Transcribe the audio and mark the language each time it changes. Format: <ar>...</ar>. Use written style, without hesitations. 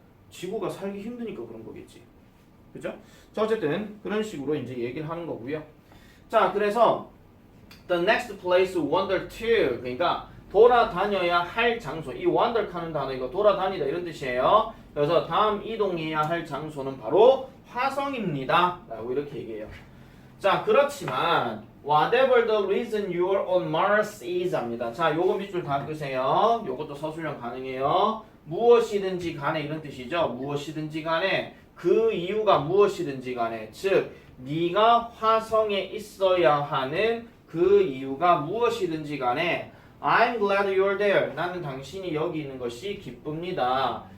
<ko>지구가 살기 힘드니까 그런 거겠지. 그죠? 자, 어쨌든 그런 식으로 이제 얘기를 하는 거고요. 자, 그래서</ko> <en>the next place wander to,</en> <ko>그러니까 돌아다녀야 할 장소. 이 wander 하는 단어 이거 돌아다니다 이런 뜻이에요. 그래서 다음 이동해야 할 장소는 바로 화성입니다. 라고 이렇게 얘기해요.</ko> <en>자,</en> <ko>그렇지만</ko> <en>whatever the reason you are on Mars is 합니다.</en> <ko>자, 요거 밑줄 다 끄세요. 요것도 서술형 가능해요. 무엇이든지 간에 이런 뜻이죠. 무엇이든지 간에 그 이유가 무엇이든지 간에 즉 네가 화성에 있어야 하는 그 이유가 무엇이든지 간에</ko> <en>I'm glad you're there.</en> <ko>나는 당신이 여기 있는 것이 기쁩니다.</ko>